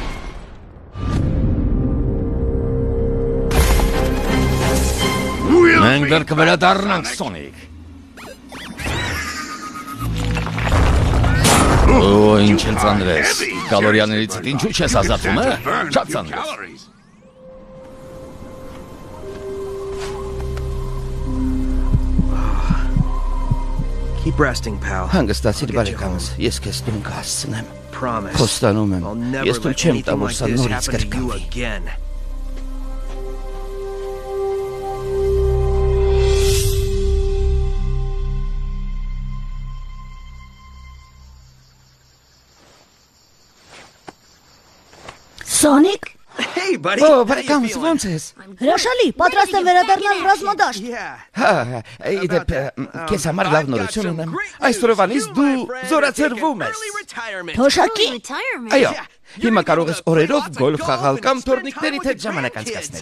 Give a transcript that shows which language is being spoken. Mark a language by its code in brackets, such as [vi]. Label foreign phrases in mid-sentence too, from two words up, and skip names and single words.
[hy] Մենք դեռ կվերադառնանք, Սոնիկ։ Օ, ինչ էլ ծանրես։ Կալորիաներից ինչու չես ազատվում, է? Շատ ծանրես։ [en] Keep resting, pal. [hy] Հանգստացիր բարեկամս, ես քեզ տուն կհասցնեմ։ [en] Promise. [hy] Խոստանում եմ, [en] I'll never [hy] ես թույլ [en] let [hy] չեմ տա, [en] anything [hy] որ [en] like [hy] սա [en] this [hy] նորից [en] happen to you [hy] կրկնվի։ [en] again. [hy] Սոնիկ, [en] Hey, buddy. [hy] Օ, [en] How you [hy] բարեկամս, [en] feeling? [hy] ո՞նց ես։ հրաշալի, պատրաստ եմ վերադառնալ ռազմադաշտ։ [en] Yeah. [hy] Հա, իդեպ, քեզ համար լավ նորություն ունեմ։ Այսօրվանից դու զորացրվում ես։ Թոշակի։ Այո, հիմա կարող ես օրերով գոլֆ խաղալ կամ թորնիկներիդ հետ ժամանակ անցկացնել։